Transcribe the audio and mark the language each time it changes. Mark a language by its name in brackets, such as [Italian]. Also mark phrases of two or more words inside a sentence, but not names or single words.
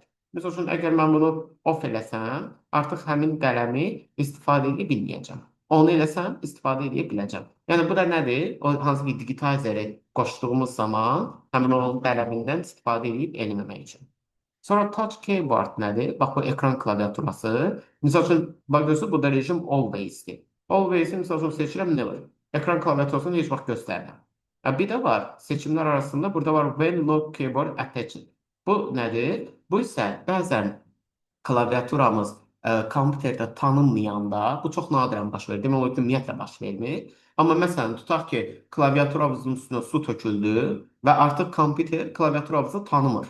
[Azerbaijani] Məsəl üçün, əgər mən bunu off eləsəm, artıq həmin qələmi istifadə edə bilməyəcəm. Onu eləsəm, istifadə edə biləcəm. Yəni bu da nədir? O hansı ki digitizeri qoşduğumuz zaman həmin o qələmindən istifadə edib eləməmək üçün. Sonra [English] touch keyboard [Azerbaijani] nədir? Bax bu ekran klaviaturası. Misal üçün, bax görürsünüz, bu da rejim always-dir. Always-i misal üçün seçirəm never. Ekran klaviaturasını heç vaxt göstərmirəm. Bir də var, seçimlər arasında burada var [English] when lock keyboard attached. [Azerbaijani] Bu nədir? Bu isə bəzən klaviaturamız kompüterdə tanınmayanda, bu çox nadirən baş verir. Demək olar ki, ümumiyyətlə baş vermir. Amma məsələn, tutaq ki, klaviaturamızın üstünə su töküldü və artıq kompüter klaviaturamızı tanımır.